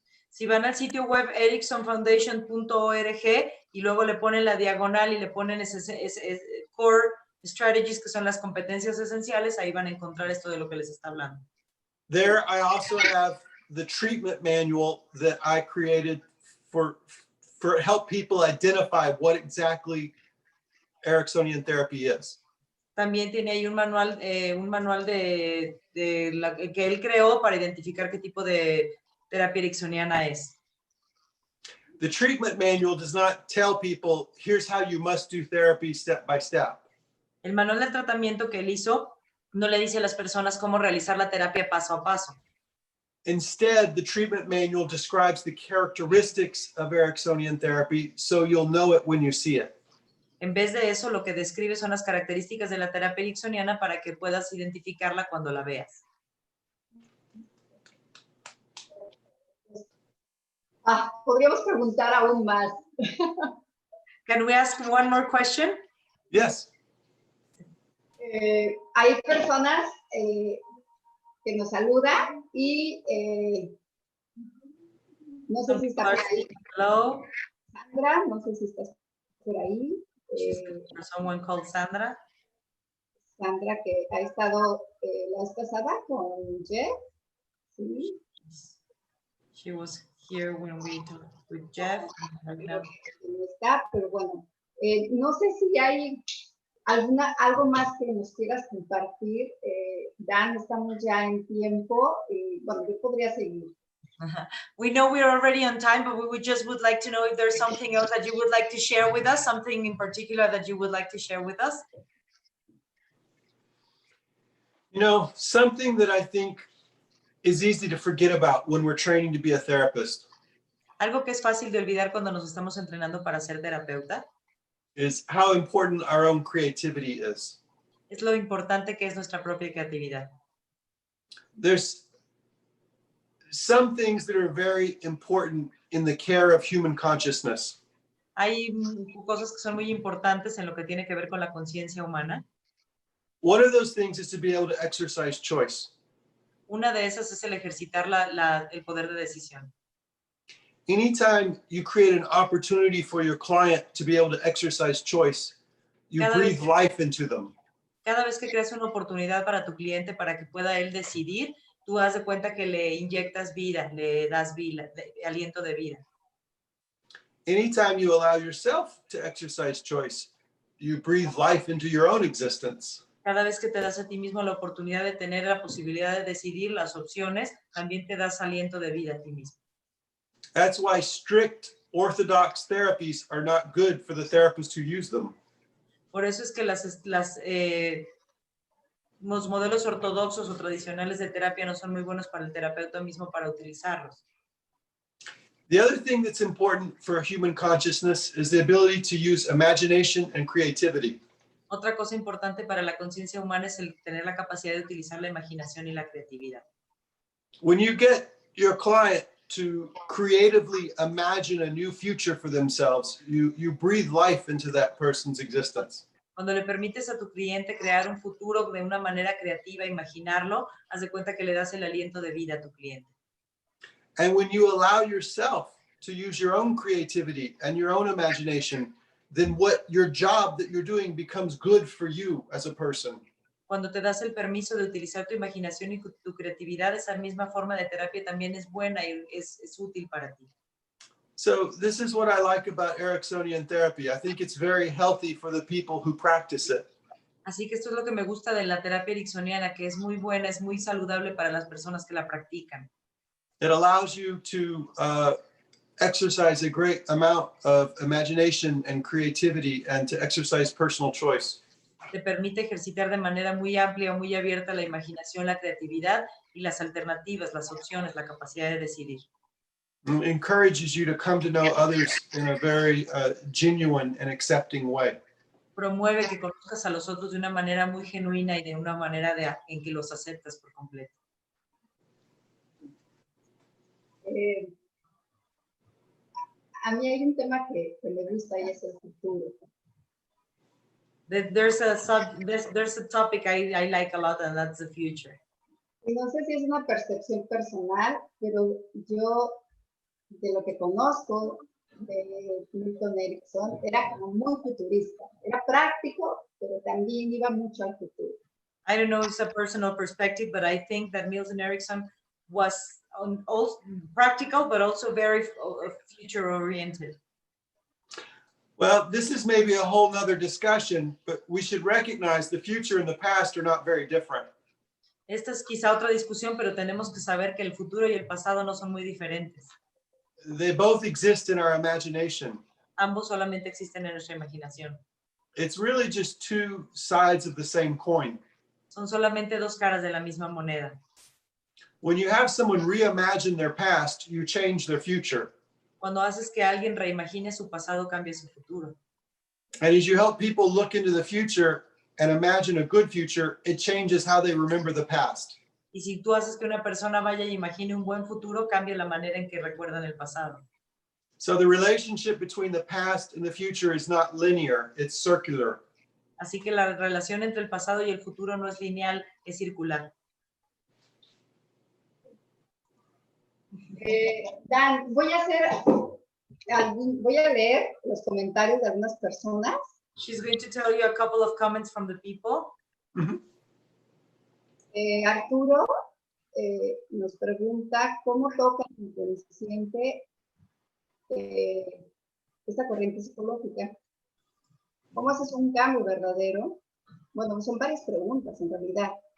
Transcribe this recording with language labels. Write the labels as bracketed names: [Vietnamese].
[Spanish] Si van al sitio web ericksonfoundation.org y luego le ponen la diagonal y le ponen ese core strategies, que son las competencias esenciales, ahí van a encontrar esto de lo que les está hablando. [English] There, I also have the treatment manual that I created for help people identify what exactly Ericksonian therapy is. [Spanish] También tiene ahí un manual que él creó para identificar qué tipo de terapia ericksoniana es. [English] The treatment manual does not tell people, here's how you must do therapy step by step. [Spanish] El manual de tratamiento que él hizo No le dice a las personas cómo realizar la terapia paso a paso. [English] Instead, the treatment manual describes the characteristics of Ericksonian therapy, so you'll know it when you see it. [Spanish] En vez de eso, lo que describe son las características de la terapia ericksoniana para que puedas identificarla cuando la veas. Podríamos preguntar aún más. [English] Can we ask one more question? Yes. [Spanish] Hay personas que nos saludan y no sé si está por ahí. [English] Hello. [Spanish] Sandra, no sé si estás por ahí. [English] Someone called Sandra. [Spanish] Sandra, que ha estado la vez pasada con Jeff. ¿Sí? [English] She was here when we talked with Jeff. [Spanish] No está, pero bueno, no sé si hay algo más que nos quieras compartir. Dan, estamos ya en tiempo y bueno, yo podría seguir. [English] We know we're already on time, but we would like to know if there's something else that you would like to share with us, something in particular that you would like to share with us. You know, something that I think is easy to forget about when we're training to be a therapist [Spanish] Algo que es fácil de olvidar cuando nos estamos entrenando para ser terapeuta [English] is how important our own creativity is. [Spanish] es lo importante que es nuestra propia creatividad. [English] There's some things that are very important in the care of human consciousness. [Spanish] Hay cosas que son muy importantes en lo que tiene que ver con la conciencia humana. [English] One of those things is to be able to exercise choice. [Spanish] Una de esas es el ejercitar el poder de decisión. [English] Anytime you create an opportunity for your client to be able to exercise choice, you breathe life into them. [Spanish] Cada vez que creas una oportunidad para tu cliente para que pueda él decidir, tú haz de cuenta que le inyectas vida, le das vida, aliento de vida. [English] Anytime you allow yourself to exercise choice, you breathe life into your own existence. [Spanish] Cada vez que te das a ti mismo la oportunidad de tener la posibilidad de decidir las opciones, también te das aliento de vida a ti mismo. [English] That's why strict orthodox therapies are not good for the therapist who use them. [Spanish] Por eso es que los modelos ortodoxos o tradicionales de terapia no son muy buenos para el terapeuta mismo para utilizarlos. [English] The other thing that's important for human consciousness is the ability to use imagination and creativity. [Spanish] Otra cosa importante para la conciencia humana es el tener la capacidad de utilizar la imaginación y la creatividad. [English] When you get your client to creatively imagine a new future for themselves, you breathe life into that person's existence. [Spanish] Cuando le permites a tu cliente crear un futuro de una manera creativa, imaginarlo, haz de cuenta que le das el aliento de vida a tu cliente. [English] And when you allow yourself to use your own creativity and your own imagination, then what your job that you're doing becomes good for you as a person. [Spanish] Cuando te das el permiso de utilizar tu imaginación y tu creatividad, esa misma forma de terapia también es buena y es útil para ti. [English] So this is what I like about Ericksonian therapy. I think it's very healthy for the people who practice it. [Spanish] Así que esto es lo que me gusta de la terapia ericksoniana, que es muy buena, es muy saludable para las personas que la practican. [English] It allows you to exercise a great amount of imagination and creativity and to exercise personal choice. [Spanish] Te permite ejercitar de manera muy amplia, muy abierta la imaginación, la creatividad y las alternativas, las opciones, la capacidad de decidir. [English] It encourages you to come to know others in a very genuine and accepting way. [Spanish] Promueve que conozcas a los otros de una manera muy genuina y de una manera en que los aceptas por completo. A mí hay un tema que me gusta y es el futuro. [English] There's a topic I like a lot, and that's the future. [Spanish] Y no sé si es una percepción personal, pero yo, de lo que conozco de Milton Erickson, era como muy futurista. Era práctico, pero también iba mucho al futuro. [English] I don't know if it's a personal perspective, but I think that Milton Erickson was also practical, but also very future-oriented. Well, this is maybe a whole nother discussion, but we should recognize the future and the past are not very different. [Spanish] Esta es quizá otra discusión, pero tenemos que saber que el futuro y el pasado no son muy diferentes. [English] They both exist in our imagination. [Spanish] Ambos solamente existen en nuestra imaginación. [English] It's really just two sides of the same coin. [Spanish] Son solamente dos caras de la misma moneda. [English] When you have someone reimagine their past, you change their future. [Spanish] Cuando haces que alguien reimagine su pasado, cambia su futuro. [English] And as you help people look into the future and imagine a good future, it changes how they remember the past. [Spanish] Y si tú haces que una persona vaya y imagine un buen futuro, cambia la manera en que recuerdan el pasado. [English] So the relationship between the past and the future is not linear, it's circular. [Spanish] Así que la relación entre el pasado y el futuro no es lineal, es circular. Dan, voy a leer los comentarios de algunas personas. [English] She's going to tell you a couple of comments from the people. [Spanish] Arturo nos pregunta cómo toca el inconsciente esta corriente psicológica. ¿Cómo haces un cambio verdadero? Bueno, son varias preguntas en realidad.